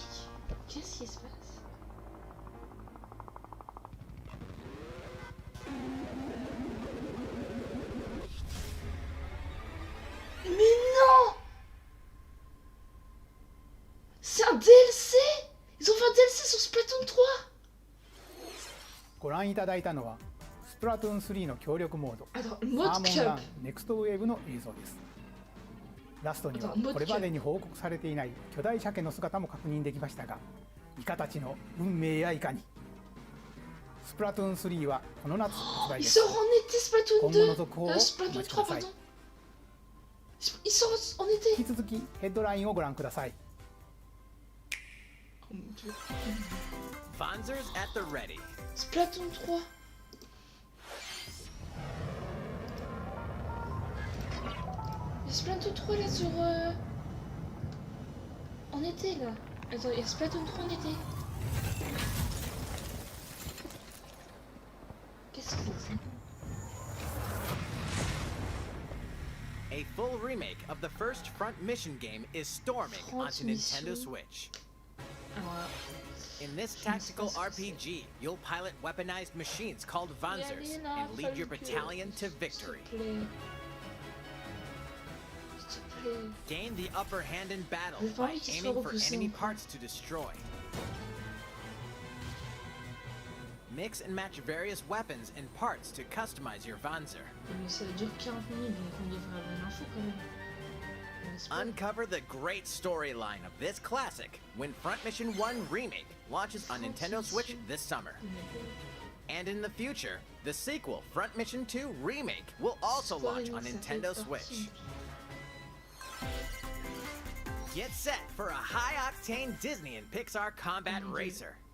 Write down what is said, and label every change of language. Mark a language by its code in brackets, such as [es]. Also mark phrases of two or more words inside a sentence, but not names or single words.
[fr] Qu'est-ce qui se passe? Mais non! C'est un DLC! Ils ont fait un DLC sur Splatoon 3! [ja] ご覧いただいたのはスプラトゥーン3の協力モード [fr] Attends, [ja] サー [fr] mode [ja] モンラン [fr] cup. [ja] ネクストウェーブの映像です。ラストには [fr] Attends, mode [ja] これまでに報告されていない巨大鮭の姿も確認できましたが、イカたちの運命やいかに。スプラトゥーン3はこの夏発売 [fr] Il [ja] です。 [fr] sort en été Splatoon [ja] 今後の [fr] 2! [ja] 続報をお [fr] Splatoon [ja] 待ちく [fr] 3, [ja] ださい。 [fr] pardon! Il sort en [ja] 引 [fr] été! [ja] き続きヘッドラインをご覧ください。 [fr] Oh mon dieu. [en] Vanzers at the ready. [fr] Splatoon 3! Il y a Splatoon 3 là sur. En été là! Attends, il y a Splatoon 3 en été! Qu'est-ce que c'est que ça? [en] A full remake of the first Front Mission game is storming onto Nintendo Switch. [fr] Alors là. [en] In this tactical RPG, you'll pilot weaponized machines called Vanzers and lead your battalion to victory. Gain the upper hand in battle by aiming for enemy parts to destroy. Mix and match various weapons and parts to customize your Vanzer. [fr] Mais ça dure 40 minutes, donc on devrait avoir l'info quand même. [en] Uncover the great storyline of this classic when Front Mission 1 Remake launches on Nintendo Switch this summer. And in the future, the sequel, Front Mission 2 Remake, will also launch on Nintendo Switch. Get set for a high-octane Disney and Pixar combat racer.